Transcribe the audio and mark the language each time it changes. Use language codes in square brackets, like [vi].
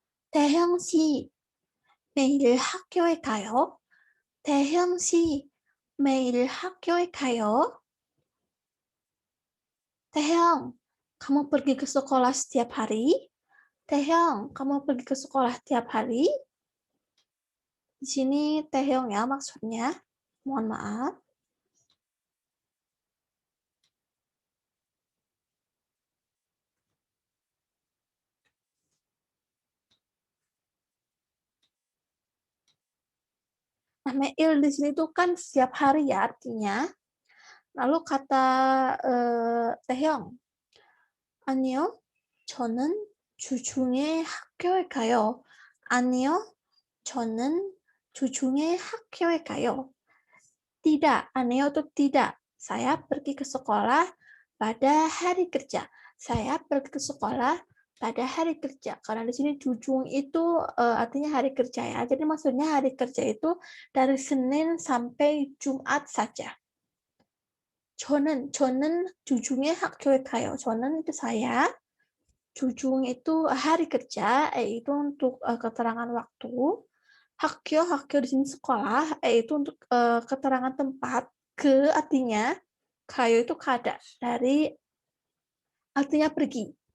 [ko] 태형 씨, 매일 학교에 가요? 태형 씨, 매일 학교에 가요? [id] 태형, kamu pergi ke sekolah setiap hari? Taehyung, kamu pergi ke sekolah tiap hari? Di sini Taehyung ya maksudnya. Mohon maaf. Nah, mail di sini tuh kan setiap hari ya artinya. Lalu kata [ko] Taehyung, 아니요, 저는 주중에 학교에 가요. 아니요, 저는 주중에 학교에 가요. [id] Tidak, aneo itu tidak. Saya pergi ke sekolah pada hari kerja. Saya pergi ke sekolah pada hari kerja. Karena di sini jujung itu artinya hari kerja ya. Jadi maksudnya hari kerja itu dari Senin sampai Jumat saja. [ko] 저는 주중에 학교에 가요. [id] 저는 itu saya. Jujung itu hari kerja, yaitu untuk keterangan waktu. Hakyo di sini sekolah, yaitu untuk keterangan tempat. Ke artinya, kayo itu kada, dari artinya pergi.